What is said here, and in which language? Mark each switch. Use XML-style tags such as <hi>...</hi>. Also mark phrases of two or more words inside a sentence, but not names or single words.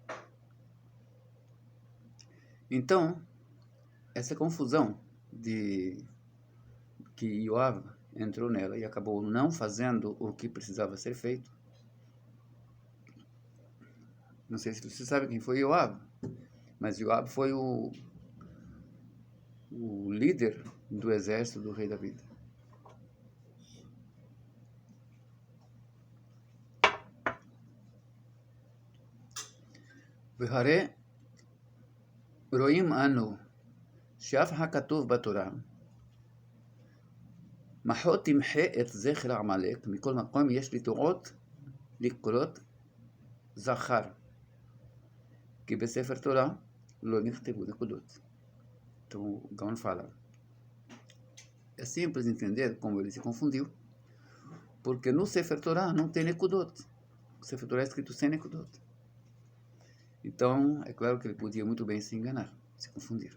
<pt>Então, essa confusão de que Yoav entrou nela e acabou não fazendo o que precisava ser feito. Não sei se você sabe quem foi Yoav, mas Yoav foi o líder do exército do rei Davi.</pt> <he>והרי רואים אנו שאף הכתוב בתורה מחו תמחה את זכר עמלק מכל מקום יש לטועות לקרות זכר כי בספר תורה לא נכתבו נקודות.</he> <pt>Então o Gaon fala, é simples entender como ele se confundiu, porque no</pt> <he>ספר תורה</he> <pt>não tem nekudot. O</pt> <he>ספר תורה</he> <pt>é escrito sem nekudot. Então, é claro que ele podia muito bem se enganar, se confundir.</pt>